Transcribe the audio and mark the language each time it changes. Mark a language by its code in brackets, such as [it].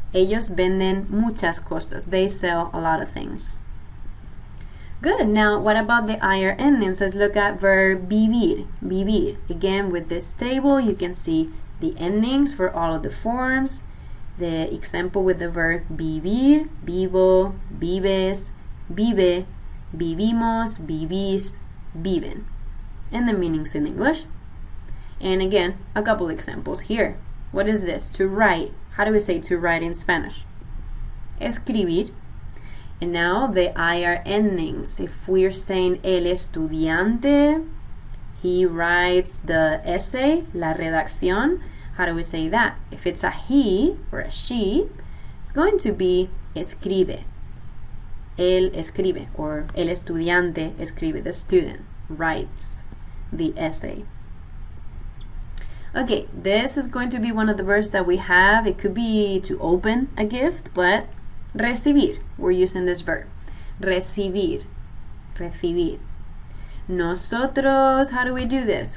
[es] Ellos venden muchas cosas. [en] They sell a lot of things. Good. Now, what about the IR endings? Let's look at verb vivir. Vivir. Again, with this table, you can see the endings for all of the forms. The example with the verb vivir, vivo, vives, vive, vivimos, vivís, viven. And the meanings in English. And again, a couple examples here. What is this? To write. How do we say to write in Spanish? Escribir. And now the IR endings. If we're saying el estudiante, he writes the essay, la redacción. How do we say that? If it's a he or a she, it's going to be escribe. [es] Él escribe, or el estudiante escribe. [en] The student writes the essay. Okay, this is going to be one of the verbs that we have. It could be to open a gift, but recibir, we're using this verb. Recibir, recibir. Nosotros, how do we do this?